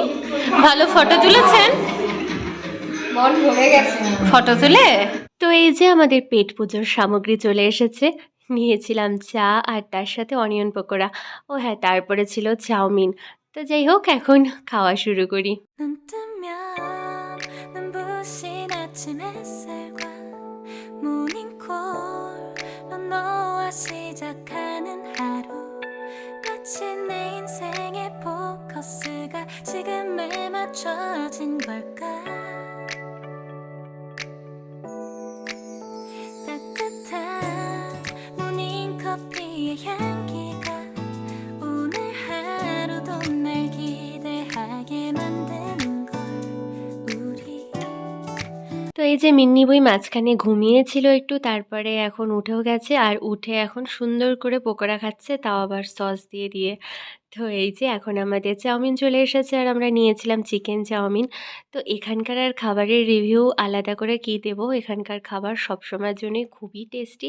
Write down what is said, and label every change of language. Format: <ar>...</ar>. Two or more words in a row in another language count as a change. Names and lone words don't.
<bn>ভালো ফটো তুলেছেন? মন ভরে গেছে ফটো তুলে। তো এই যে আমাদের পেট পুজোর সামগ্রী চলে এসেছে। নিয়েছিলাম চা আর তার সাথে অনিয়ন পকোড়া। ও হ্যাঁ, তারপরে ছিল চাউমিন। তো যাই হোক, এখন খাওয়া শুরু করি।</bn> <ko>눈 뜨면 눈부신 아침 햇살과 모닝콜로 너와 시작하는 하루 마치 내 인생의 포커스가 지금에 맞춰진 걸까 따뜻한 모닝커피의 향기가 오늘 하루도 날 기대하게 만드는 걸 우리</ko> <bn>তো এই যে মিন্নি বই মাঝখানে ঘুমিয়েছিল একটু, তারপরে এখন উঠেও গেছে, আর উঠে এখন সুন্দর করে পকোড়া খাচ্ছে, তাও আবার সস দিয়ে দিয়ে। তো এই যে এখন আমাদের চাউমিন চলে এসেছে, আর আমরা নিয়েছিলাম চিকেন চাউমিন। তো এখানকার আর খাবারের রিভিউ আলাদা করে কী দেবো, এখানকার খাবার সবসময়ের জন্যই খুবই টেস্টি।</bn>